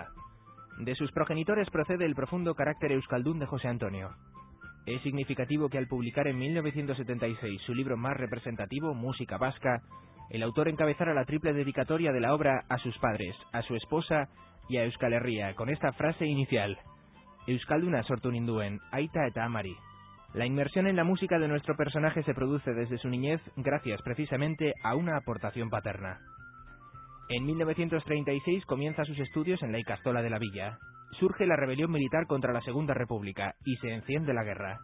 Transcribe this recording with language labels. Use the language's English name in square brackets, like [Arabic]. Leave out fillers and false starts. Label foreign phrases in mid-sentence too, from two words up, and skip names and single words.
[Spanish] De sus progenitores procede el profundo carácter euskaldún de José Antonio. Es significativo que al publicar en 1976 su libro más representativo, Música Vasca, el autor encabezara la triple dedicatoria de la obra a sus padres, a su esposa y a Euskal Herria, con esta frase inicial: [Basque] Euskalduna sortu ninduen, aita eta amari. [Spanish] La inmersión en la música de nuestro personaje se produce desde su niñez gracias precisamente a una aportación paterna. En 1936 comienza sus estudios en la Ikastola de la Villa. Surge la rebelión militar contra la Segunda República y se enciende la guerra.